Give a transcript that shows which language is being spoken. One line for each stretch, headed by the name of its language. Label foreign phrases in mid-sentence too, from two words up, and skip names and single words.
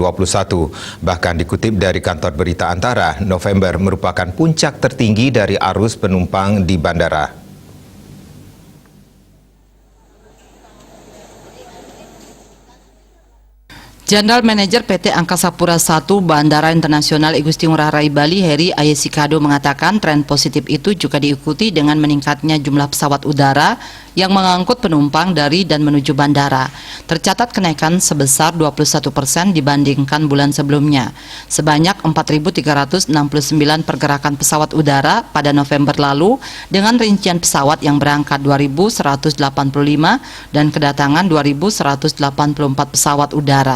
Indonesian: Bahkan dikutip dari kantor berita Antara, November merupakan puncak tertinggi dari arus penumpang di bandara.
English: General Manager
Indonesian: PT Angkasa Pura I Bandara Internasional Igusti Ngurah Rai Bali, Heri Ayesikado, mengatakan tren positif itu juga diikuti dengan meningkatnya jumlah pesawat udara yang mengangkut penumpang dari dan menuju bandara. Tercatat kenaikan sebesar 21% dibandingkan bulan sebelumnya. Sebanyak 4.369 pergerakan pesawat udara pada November lalu dengan rincian pesawat yang berangkat 2.185 dan kedatangan 2.184 pesawat udara.